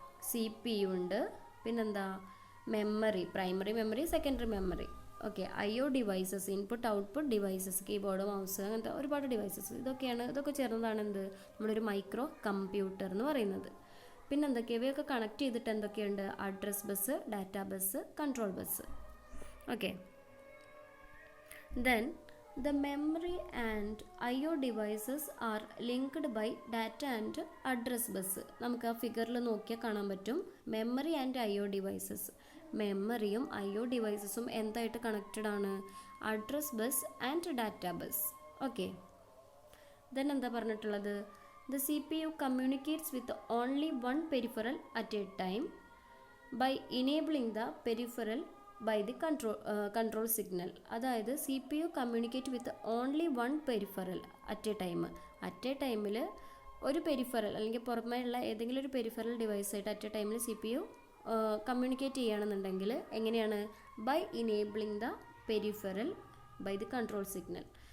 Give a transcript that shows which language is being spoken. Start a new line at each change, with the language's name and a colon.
Malayalam: CPU ഉണ്ട്, പിന്നെന്താ? Memory, primary memory, secondary memory, okay, IO devices, input output devices, keyboard, mouse, അങ്ങനത്തെ ഒരുപാട് devices, ഇതൊക്കെ ചേർന്നതാണ് എന്ത്, നമ്മളൊരു മൈക്രോ കമ്പ്യൂട്ടർ എന്ന് പറയുന്നത്. പിന്നെ എന്തൊക്കെയാണ് ഇവയൊക്കെ കണക്ട് ചെയ്തിട്ട് എന്തൊക്കെയുണ്ട്, address bus, data bus, control bus.
English: Okay, then the memory and IO devices are linked by data and address bus.
Malayalam: നമുക്ക് ആ ഫിഗറിൽ നോക്കിയാൽ കാണാൻ പറ്റും മെമ്മറി ആൻഡ് IO ഡിവൈസസ്. മെമ്മറിയും IO ഡിവൈസസും എന്തായിട്ട് കണക്റ്റഡ് ആണ്, address bus and data bus.
English: okay, then
Malayalam: എന്താ പറഞ്ഞിട്ടുള്ളത്,
English: the CPU communicates with only one peripheral at a time by enabling the peripheral by the control signal.
Malayalam: അതായത് CPU communicate with only one peripheral at A ടൈമിൽ ഒരു peripheral അല്ലെങ്കിൽ പുറമേയുള്ള ഏതെങ്കിലും ഒരു peripheral ഡിവൈസായിട്ട് at A ടൈമിൽ CPU കമ്മ്യൂണിക്കേറ്റ് ചെയ്യുകയാണെന്നുണ്ടെങ്കിൽ എങ്ങനെയാണ്,
English: By enabling the peripheral by the control signal.